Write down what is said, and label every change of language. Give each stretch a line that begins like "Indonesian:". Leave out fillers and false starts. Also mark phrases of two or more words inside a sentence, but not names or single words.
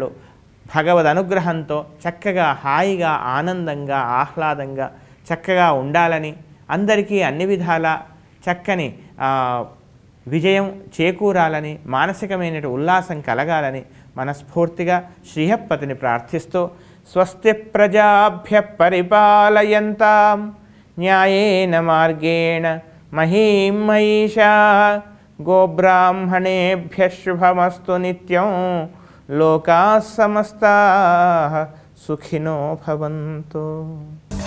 Telugu: భగవద్ అనుగ్రహంతో చక్కగా హాయిగా, ఆనందంగా, ఆహ్లాదంగా చక్కగా ఉండాలని, అందరికీ అన్ని విధాల చక్కని విజయం చేకూరాలని, మానసికమైన ఉల్లాసం కలగాలని మనస్ఫూర్తిగా శ్రీహప్పతిని ప్రార్థిస్తూ
Sanskrit: స్వస్తి ప్రజాభ్య పరిపాలయంతాం న్యాయేన మార్గేణ మహీం మహిషా గోబ్రాహ్మణేభ్యః శుభమస్తు నిత్యం లోకాః సమస్తాః సుఖినో భవంతు.